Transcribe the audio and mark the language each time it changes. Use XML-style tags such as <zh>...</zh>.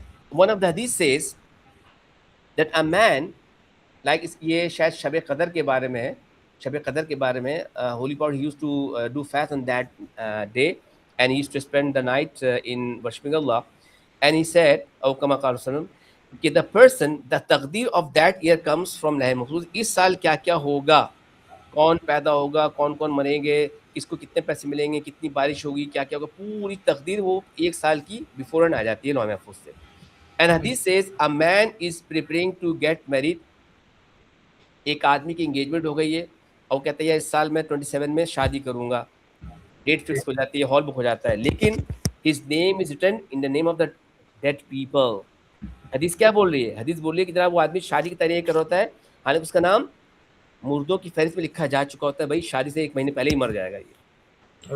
<en>One of the hadith says that a man, like</en> <ur>یہ شاید شب قدر کے بارے میں</ur> <en>ہے, شب قدر کے بارے میں, holy prophet he used to do fast on that day and he used to spend the night in worshiping Allah. And he said,</en> <ar>او کما قال وسلم,</ar> <en>کہ the person, the تقدیر of that year comes from لوح محفوظ.</en> <ur>اس سال کیا کیا ہوگا, کون پیدا ہوگا, کون کون مریں گے, کس کو کتنے پیسے ملیں گے, کتنی بارش ہوگی, کیا کیا ہوگا, پوری تقدیر وہ ایک سال کی بیفورن آ جاتی ہے لوح محفوظ سے.</ur> <en>And hadith says a man is preparing to get married.</en> <ur>ایک آدمی کی انگیجمنٹ ہو گئی ہے اور کہتا ہے اس سال میں 27 میں شادی کروں گا, ڈیٹ فکس ہو جاتی ہے, ہال بک ہو جاتا ہے, لیکن</ur> <en>his name is written in the name of the dead people.</en> <ur>حدیث کیا بول رہی ہے, حدیث بول رہی ہے کہ جناب وہ آدمی شادی کی تیاری کر ہوتا ہے, حالانکہ اس کا نام مردوں کی فہرست میں لکھا جا چکا ہوتا ہے, بھائی شادی سے 1 مہینے پہلے ہی مر جائے گا یہ.</ur>